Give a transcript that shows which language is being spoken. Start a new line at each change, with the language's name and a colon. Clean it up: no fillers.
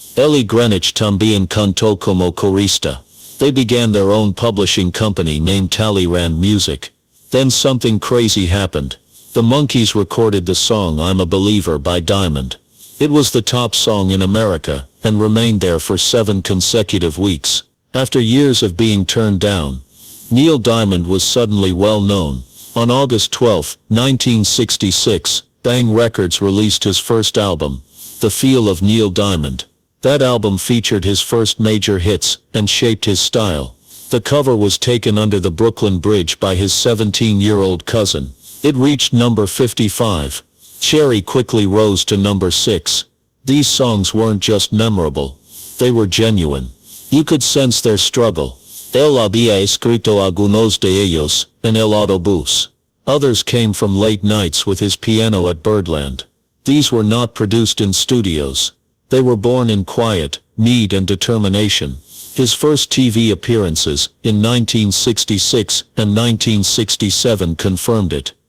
Spanish: Ellie Greenwich también cantó como corista.
English: They began their own publishing company named Talleyrand Music. Then something crazy happened. The Monkees recorded the song I'm a Believer by Diamond. It was the top song in America, and remained there for 7 consecutive weeks. After years of being turned down, Neil Diamond was suddenly well known. On August 12, 1966, Bang Records released his first album, The Feel of Neil Diamond. That album featured his first major hits, and shaped his style. The cover was taken under the Brooklyn Bridge by his 17-year-old cousin. It reached number 55. Cherry quickly rose to number 6. These songs weren't just memorable. They were genuine. You could sense their struggle.
Spanish: Él había escrito algunos de ellos en el autobús.
English: Others came from late nights with his piano at Birdland. These were not produced in studios. They were born in quiet, need and determination. His first TV appearances, in 1966 and 1967, confirmed it.